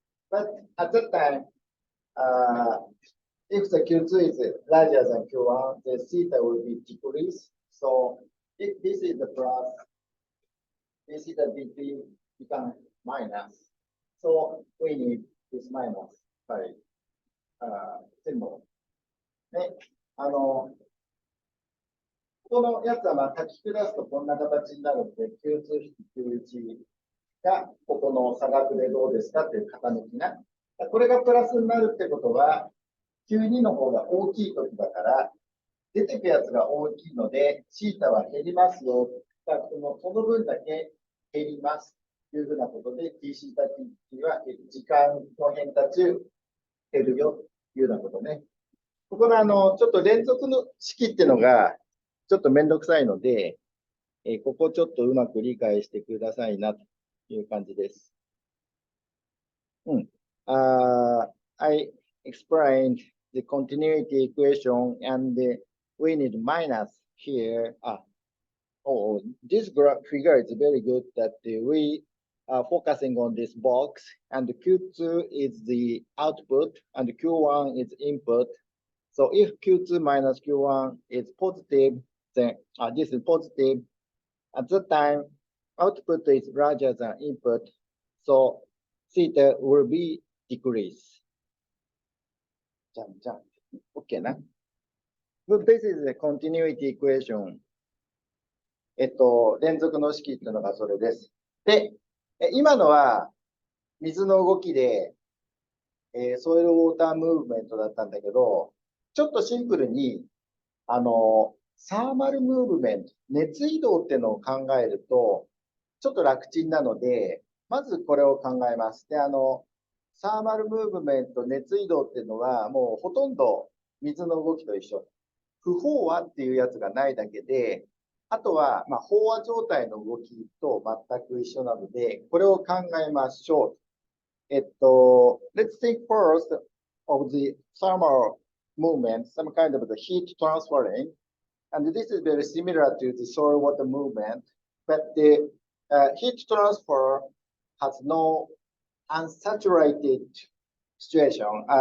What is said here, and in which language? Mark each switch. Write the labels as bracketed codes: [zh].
[en] But at that time, if the Q2 is larger than Q1, the theta will be decreased. So if this is the plus, this theta becomes minus. So we need this minus by symbol. [ja] ね、このやつは書き下すとこんな形になるので、Q2-Q1 がここの差額でどうですかっていう傾きな。これがプラスになるってことは、Q2 の方が大きい時だから、出てくやつが大きいので、θ は減りますよ。その分だけ減ります。というふうなことで、dθ、dt は時間の変化中減るよ。というようなことね。ここのちょっと連続の式っていうのが、ちょっとめんどくさいので、ここちょっとうまく理解してくださいなという感じです。 [en] I explained the continuity equation and we need minus here. Oh, this figure is very good that we are focusing on this box and Q2 is the output and Q1 is input. So if Q2 minus Q1 is positive, then this is positive. At that time, output is larger than input. So theta will be decrease. OK な。This is the continuity equation. [ja] 連続の式っていうのがそれです。で、今のは水の動きで、ソイルウォータームーブメントだったんだけど、ちょっとシンプルに、サーマルムーブメント、熱移動っていうのを考えると、ちょっと楽ちんなので、まずこれを考えます。で、サーマルムーブメント、熱移動っていうのは、もうほとんど水の動きと一緒。不飽和っていうやつがないだけで、あとは、飽和状態の動きと全く一緒なので、これを考えましょう。 [en] Let's think first of the thermal movement, some kind of the heat transferring. And this is very similar to the soil water movement, but the heat transfer has no unsaturated situation.